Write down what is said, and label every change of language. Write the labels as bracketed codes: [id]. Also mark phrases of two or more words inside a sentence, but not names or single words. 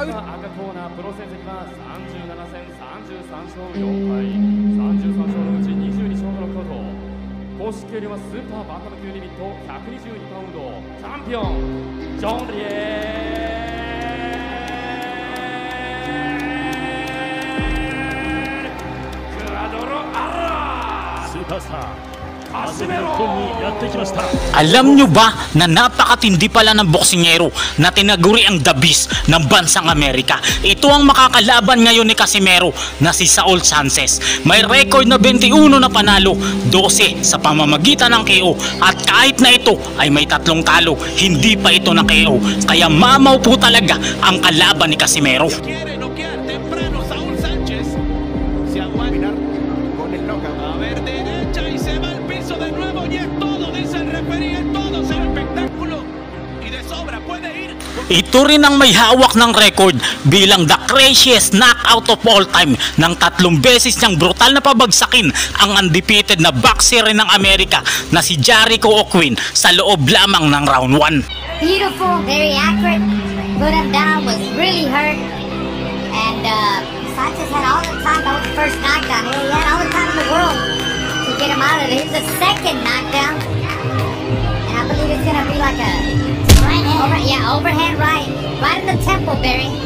[ja] 赤コーナープロ成績は37戦33勝4敗33勝のうち22勝のノックアウト公式級よりはスーパーバンタム級リミット122パウンドチャンピオンジョン・リエクアドロ・アラスーパースターカシメロにやってきました。 [tl] Alam nyo ba na napakatindi pala ng boksingero na tinaguri ang The Beast ng bansang Amerika? Ito ang makakalaban ngayon ni Casimero na si Saul Sanchez. May record na 21 na panalo, 12 sa pamamagitan ng KO at kahit na ito ay may 3 talo, hindi pa ito na KO. Kaya mamaw po talaga ang kalaban ni Casimero. [es] Quiere noquear temprano Saúl Sánchez. Se aguanta con el knockout. a ver derecha y se va al piso de nuevo. Y es todo, dice el referee, es todo. Es el espectáculo. Y de sobra puede ir. [tl] Ito rin ang may hawak ng record bilang [en] the craziest knockout of all time [tl] nang 3 beses niyang brutal na pabagsakin ang undefeated na boxer rin ng Amerika na si Jericho O'Quinn sa loob lamang ng round 1. [en] Beautiful, very accurate, put him down, was really hurt, and Sanchez had all the time. That was the first knockdown. He had all the time in the world to get him out of it. Here's the second knockdown, and I believe it's gonna be like a overhand right in the temple, Barry.